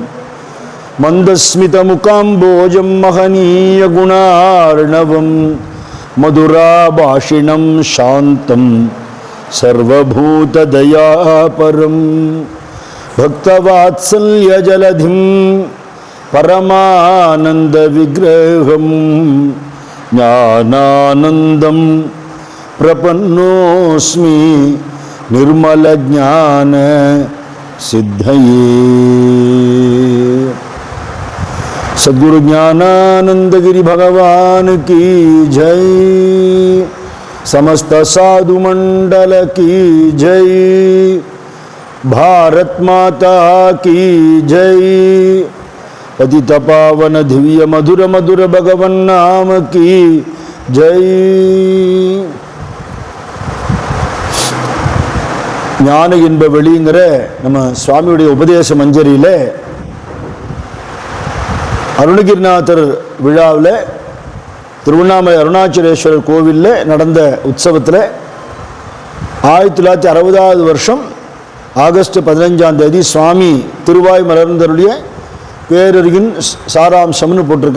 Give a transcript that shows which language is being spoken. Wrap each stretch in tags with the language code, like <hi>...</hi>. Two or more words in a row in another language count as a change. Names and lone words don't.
<sa>मन्दस्मित मुखाम्भोजं महनीय गुणार्णवम् मधुरभाषिणं शान्तं सर्वभूत दयापरम् भक्तवात्सल्य जलधिं परमानन्द विग्रहम् ज्ञानानन्दं प्रपन्नोऽस्मि निर्मल ज्ञान सिद्धये.</sa> <hi>सद्गुरु ज्ञानानंद गिरि भगवान की जय. समस्त साधु मंडल की जय. भारत माता की जय. पतित पावन दिव्य मधुर मधुर भगवन नाम की जय.</hi> <ta>ஞான இன்ப வெளிங்கிற நம்ம சுவாமியுடைய உபதேச மஞ்சரியில அருணகிரிநாதர் விழாவில் திருவண்ணாமலை அருணாச்சலேஸ்வரர் கோவிலில் நடந்த உற்சவத்தில் 1960 வருஷம் ஆகஸ்ட் 15 சுவாமி திருவாய் மலர்ந்தருடைய பேரறிவின் சாராம்சம்னு போட்டிருக்கா.</ta>